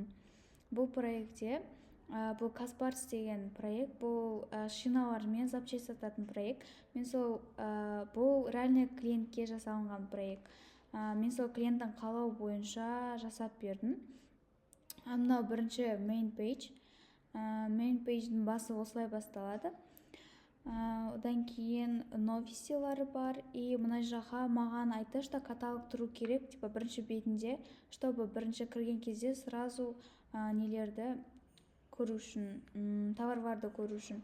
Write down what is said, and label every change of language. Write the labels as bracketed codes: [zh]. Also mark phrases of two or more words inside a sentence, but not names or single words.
[kk] Бұл проектте бұл Каспарс деген проект, бұл шиналармен запчасть сататын проект. Мен сол бұл реальный клиентке жасалынған проект. Мен сол клиенттің қалау бойынша жасап бердім. Мынау бірінші [en] main page. Main page'дің [kk] басы осылай басталады. Одан кейін новостилары бар. Мына жаққа маған айтты, что каталог тұру керек, бірінші бетінде, чтобы бірінші кірген кезде сразу нелерді көру үшін, товарларды көру үшін.